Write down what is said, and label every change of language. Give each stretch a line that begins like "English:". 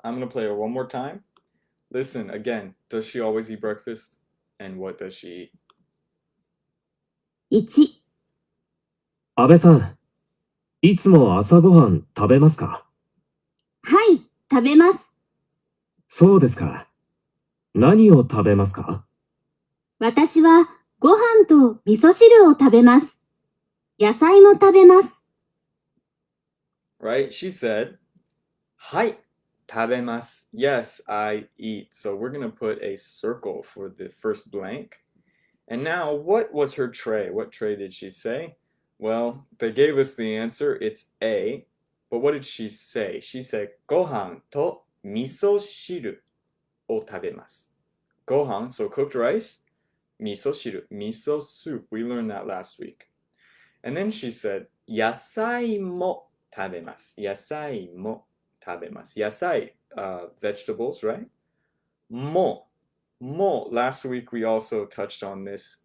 English: I'm going to play it one more time. Listen again. Does she always eat breakfast? And what does she eat?
Japanese: 1、安倍さん、いつも朝ごはん食べますか？はい、食べます。そうですか。何を食べますか？私はご飯と味噌汁を食べます。野菜も食べます。
English: Right? She said,
Japanese: はい、食べます.
English: Yes, I eat. So we're going to put a circle for the first blank. And now, what was her tray? What tray did she say? Well, they gave us the answer. It's A. But what did she say? She said,
Japanese: ご飯と味噌汁を食べます.
English: Gohan, so cooked rice. Miso shiru, miso soup. We learned that last week. And then she said,
Japanese: 野菜も食べます. Yasai mo tabemas. Yasai,
English: vegetables, right?
Japanese: Mo. Mo.
English: Last week we also touched on this.